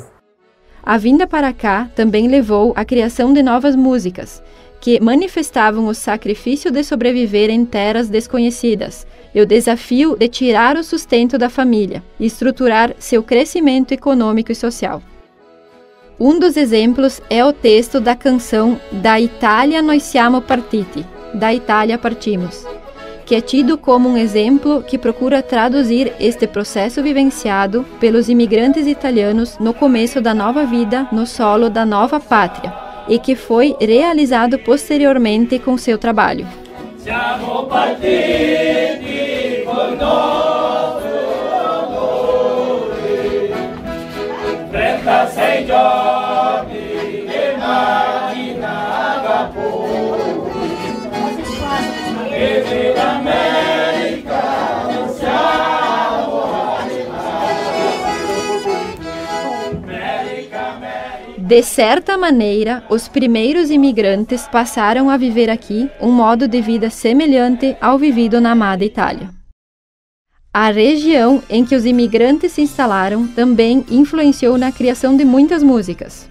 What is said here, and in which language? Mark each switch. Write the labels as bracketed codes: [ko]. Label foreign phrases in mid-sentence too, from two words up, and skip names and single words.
[pt] A vinda para cá também levou à criação de novas músicas, que manifestavam o sacrifício de sobreviver em terras desconhecidas e o desafio de tirar o sustento da família e estruturar seu crescimento econômico e social. Um dos exemplos é o texto da canção Da Italia noi siamo partiti, Da Itália partimos, que é tido como um exemplo que procura traduzir este processo vivenciado pelos imigrantes italianos no começo da nova vida no solo da nova pátria e que foi realizado posteriormente com seu trabalho. [it] Siamo partiti con nostro amore, 36 giorni che immaginava poi, e dell'America non siamo [pt] De certa maneira, os primeiros imigrantes passaram a viver aqui um modo de vida semelhante ao vivido na amada Itália. A região em que os imigrantes se instalaram também influenciou na criação de muitas músicas.